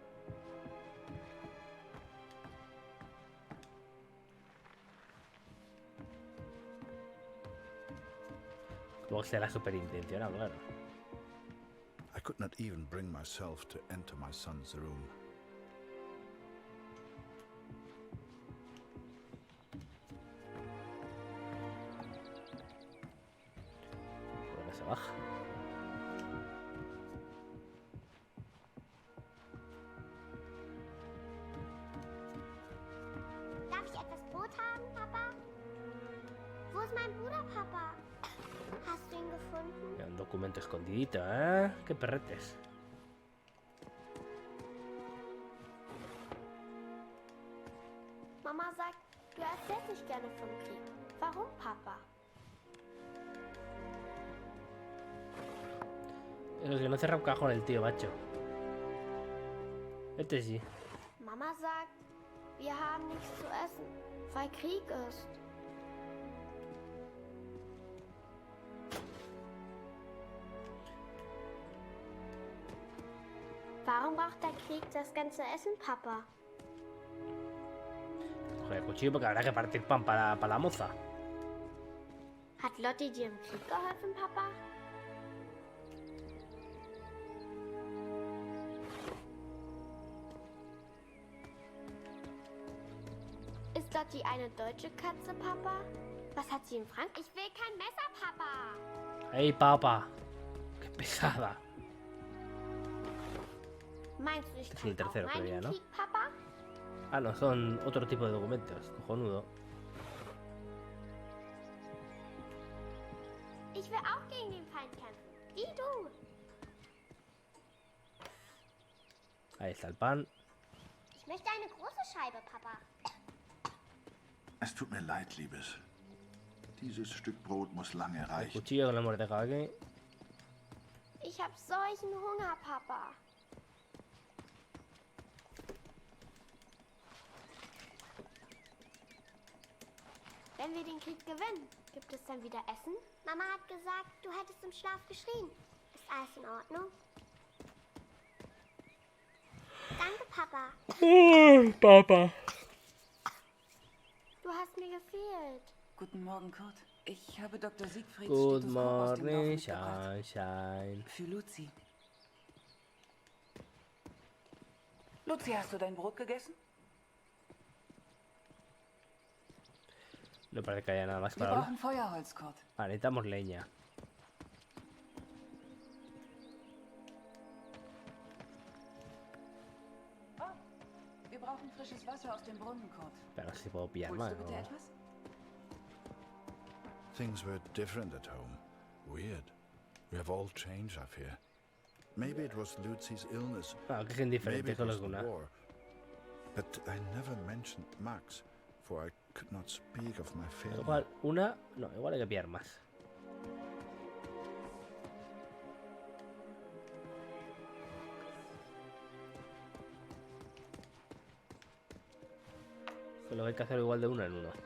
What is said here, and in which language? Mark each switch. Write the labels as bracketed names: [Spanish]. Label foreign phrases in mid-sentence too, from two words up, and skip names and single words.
[Spanish] Luego será súper intencionado, claro. [English] I could not even bring myself to enter my son's room. [Spanish] Creo que se baja. [German] Darf ich etwas Brot haben, Papa? Wo ist mein Bruder, Papa? Hast du ihn gefunden? [Spanish] Ya, un documento escondidito, ¿eh? Qué perretes. [German] Mama sagt, du erzählst nicht gerne vom Krieg. Warum, Papa? [Spanish] Es que no cerra un cajón el tío, macho. Este sí. [German] Mama sagt, wir haben nichts zu essen, weil Krieg ist. Warum braucht der Krieg das ganze Essen, Papa? [Spanish] Coge el cuchillo porque habrá que partir pan para la moza. [German] Hat Lotti dir im Krieg geholfen, Papa? Ist Lotti eine deutsche Katze, Papa? Was hat sie in Frankreich? Ich will kein Messer, Papa! [Spanish] ¡Ey, papá! ¡Qué pesada! [German] Meinst du, ich [Spanish] Es [German] kann [Spanish] el tercero, [German] auch [Spanish] creo ya, [German] meinen [Spanish] ¿no? [German] Krieg, Papa? [Spanish] Ah, no, son otro tipo de documentos. Cojonudo. [German] Ich will auch gegen den Feind kämpfen. Wie du. [Spanish] Ahí está el pan. [German] Ich möchte eine große Scheibe, Papa. Es tut mir leid, Liebes. Dieses Stück Brot muss lange [Spanish] El [German] reichen. [Spanish] cuchillo con la mordega aquí. [German] Ich hab solchen Hunger, Papa. Wenn wir den Krieg gewinnen, gibt es dann wieder Essen? Mama hat gesagt, du hättest im Schlaf geschrien. Ist alles in Ordnung? Danke, Papa. Papa. Du hast mir gefehlt. Guten Morgen, Kurt. Ich habe Dr. Siegfrieds [English] Good [German] Stethoskop aus dem Lauf [English] morning, [German] mitgebracht. [English] sunshine. [German] Für Luzi. Luzi, hast du dein Brot gegessen? [Spanish] No parece que haya nada más [German] Wir [Spanish] para hablar. [German] brauchen Feuerholz, Kurt. [Spanish] Ah, necesitamos leña. [German] brauchen frisches Wasser aus dem Brunnen, Kurt. [Spanish] Pero si puedo pillar [German] Holst [Spanish] más, [German] du bitte [Spanish] ¿no? [German] etwas? [English] Things were different at home. Weird. We have all changed, I fear. Maybe it was Lucy's illness. [Spanish] Ah, que es indiferente [English] Maybe it [Spanish] con [English] was [Spanish] los [English] the [Spanish] Guna. [English] war. But I never mentioned Max, for I could not speak of my failure. [Spanish] Igual, una... No, igual hay que pillar más. Solo hay que hacer igual de uno en uno.